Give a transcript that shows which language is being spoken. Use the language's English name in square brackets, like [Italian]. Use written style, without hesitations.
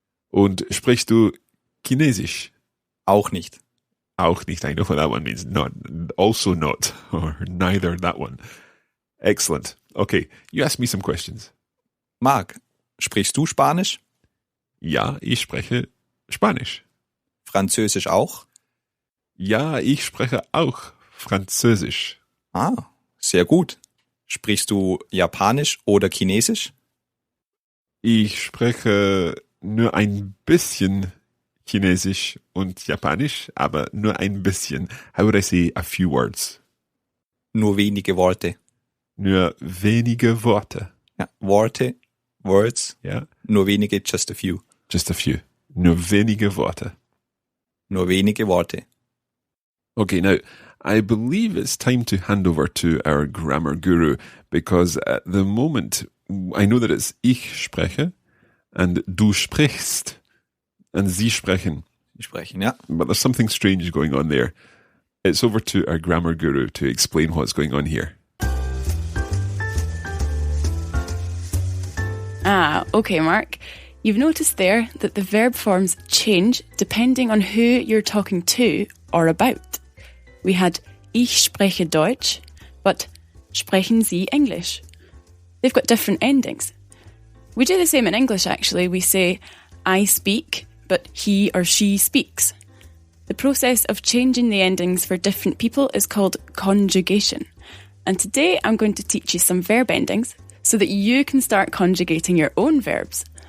[German] Und sprichst du Chinesisch? Auch nicht. Auch nicht. [English] I know what that one means. Not, also not, or neither that one. Excellent. Okay, you ask me some questions. [German] Marc, sprichst du Spanisch? Ja, ich spreche Spanisch. Französisch auch? Ja, ich spreche auch Französisch. Ah, sehr gut. Sprichst du Japanisch oder Chinesisch? Ich spreche nur ein bisschen Chinesisch und Japanisch, aber nur ein bisschen. [English] How would I say a few words? [German] Nur wenige Worte. Nur wenige Worte. Ja, Worte, [English] words. [German] Ja. Nur wenige, [English] just a few. Just a few. [German] Nur wenige Worte. Nur wenige Worte. [English] Okay, now, I believe it's time to hand over to our grammar guru, because at the moment, I know that it's [German] ich spreche [English] and [German] du sprichst [English] and [German] sie sprechen. Sie sprechen, ja. [English] But there's something strange going on there. It's over to our grammar guru to explain what's going on here. Ah, okay, Mark. You've noticed there that the verb forms change depending on who you're talking to or about. We had [German] ich spreche Deutsch, but sprechen Sie English? [English] They've got different endings. We do the same in English, actually. We say I speak, but he or she speaks. The process of changing the endings for different people is called conjugation. And today I'm going to teach you some verb endings so that you can start conjugating your own verbs.